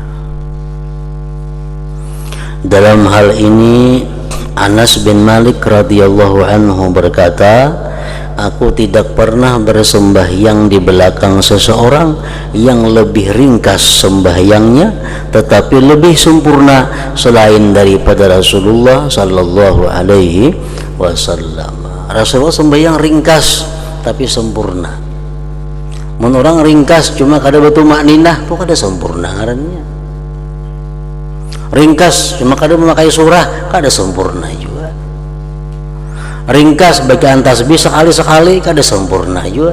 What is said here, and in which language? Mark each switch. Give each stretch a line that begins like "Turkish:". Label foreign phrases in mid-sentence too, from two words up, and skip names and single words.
Indonesian: Dalam hal ini Anas bin Malik
Arabic: رضي الله عنه
Indonesian: berkata, aku tidak pernah bersembahyang di belakang seseorang yang lebih ringkas sembahyangnya tetapi lebih sempurna selain daripada Rasulullah
Arabic: صلى الله عليه وسلم.
Indonesian: Rasulullah sembahyang ringkas tapi sempurna.
Banjar: Mun orang ringkas cuma kada betul makninah, tuh kada sempurna ngarannya. Ringkas cuma kada memakai surah, kada sempurna juga. Ringkas bacaan tasbih sekali-sekali, kada sempurna juga.